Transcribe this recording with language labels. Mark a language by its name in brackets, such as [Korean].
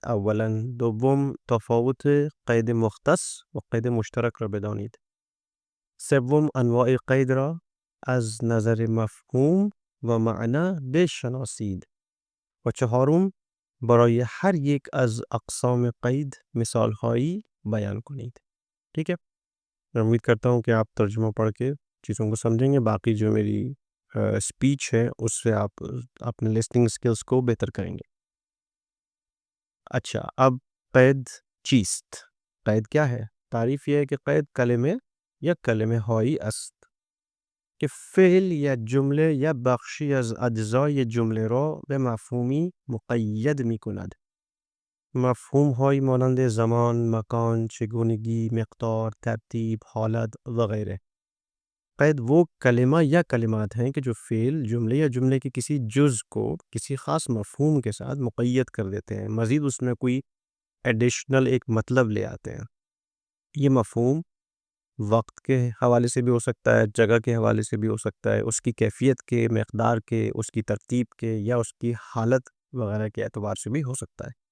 [Persian] اولا دوم تفاوت قید مختص و قید مشترک را بدانید. سوم انواع قید را از نظر مفهوم و معنا بشناسید. و چهارم برای هر یک از اقسام قید مثالهایی بیان کنید. [Urdu] ٹھیک ہے، میں امید کرتا ہوں کہ آپ ترجمہ پڑھ کے چیزوں کو سمجھیں گے. باقی جو میری اسپیچ ہے اس سے آپ اپنے لسننگ سکلز کو بہتر کریں گے. اچھا، اب [Persian] قید چیست؟ [Urdu] قید کیا ہے؟ تعریف یہ ہے کہ [Persian] قید کلمه یا کلمه هایی است که فعل یا جمله یا بخشی از اجزای جمله را به مفهومی مقید می کند. مفهوم های مانند زمان، مکان، چگونگی، مقدار، ترتیب، حالت وغیرہ. [Urdu] قید وہ کلمہ یا کلمات ہیں کہ جو فعل، جملے یا جملے کے کسی جز کو کسی خاص مفہوم کے ساتھ مقید کر دیتے ہیں، مزید اس میں کوئی ایڈیشنل ایک مطلب لے آتے ہیں. یہ مفہوم وقت کے حوالے سے بھی ہو سکتا ہے، جگہ کے حوالے سے بھی ہو سکتا ہے، اس کی کیفیت کے، مقدار کے، اس کی ترتیب کے یا اس کی حالت وغیرہ کے اعتبار سے بھی ہو سکتا ہے.